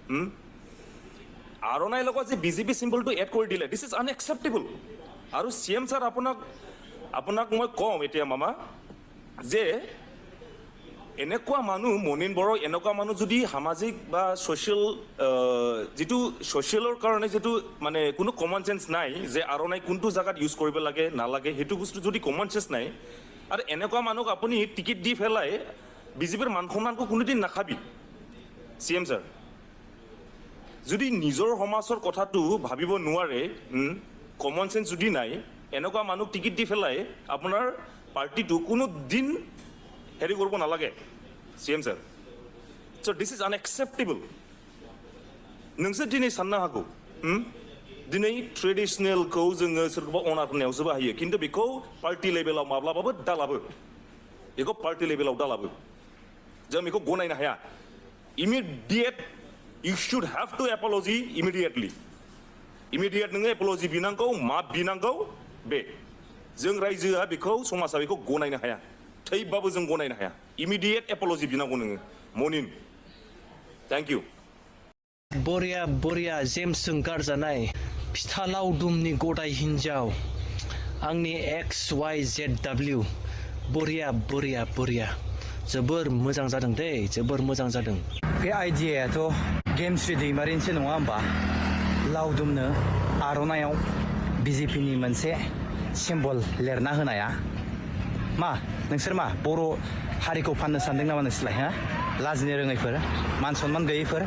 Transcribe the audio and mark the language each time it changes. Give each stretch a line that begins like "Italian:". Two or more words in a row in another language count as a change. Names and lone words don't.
Assamese: আৰ'নাইৰ লগত যে বিজেপি চিম্বলটো এড কৰি দিলে
English: this is unacceptable
Assamese: আৰু CM ছাৰ আপোনাক মই কওঁ এতিয়া মামা যে এনেকুৱা মানুহ মনিন বড়ো এনেকুৱা মানুহ যদি সামাজিক বা ছ'চিয়েল যিটো ছ'চিয়েলৰ কাৰণে যিটো মানে কোনো
English: common sense
Assamese: নাই যে আৰ'নাই কোনটো জেগাত ইউজ কৰিব লাগে নালাগে সেইটো বস্তু যদি
English: common sense
Assamese: নাই আৰু এনেকুৱা মানুহক আপুনি টিকেট দি পেলাই বিজেপিৰ মান সন্মানকো কোনোদিন নাখাবি CM ছাৰ যদি নিজৰ সমাজৰ কথাটো ভাবিব নোৱাৰে
English: common sense
Assamese: যদি নাই এনেকুৱা মানুহ টিকেট দি পেলাই আপোনাৰ পাৰ্টিটো কোনো দিন হেৰি কৰিব নালাগে CM ছাৰ
English: so this is unacceptable
Bodo: नोंसोर दिनै साननो हागौ दिनै ट्रेडिशनेलखौ जोङो सोरखौबा अनार होनायावसो बाहायो खिन्थु बेखौ पार्टि लेभेलाव माब्लाबाबो दालाबो बेखौ पार्टि लेभेलाव दालाबो जों बेखौ गनायनो हाया इमिडिएट
English: you should have to apology immediately immediate
Bodo: नोङो apology बिनांगौ मा बिनांगौ बे जों रायजोआ बेखौ समाजा बेखौ गनायनो हाया थैबाबो जों गनायनो हाया
English: immediate apology
Bodo: बिनांगौ नोङो मनिन
English: thank you
Bodo: बरिया जेम्सजों गारजानाय फिथा लावदुमनि गदाय हिन्जाव आंनि XYZW बरिया जोबोर मोजां जादों दे जोबोर मोजां जादों बे आइडियायाथ' गेमस्रि दैमारिनिसो नङा होमबा लावदुमनो आर'नाइयाव बिजेपिनि मोनसे सिम्बल लिरना होनाया मा नोंसोर मा बर' हारिखौ फाननो सानदों नामा नोंसोरलाय हा लाजिनो रोङैफोर मान सनमान गैयैफोर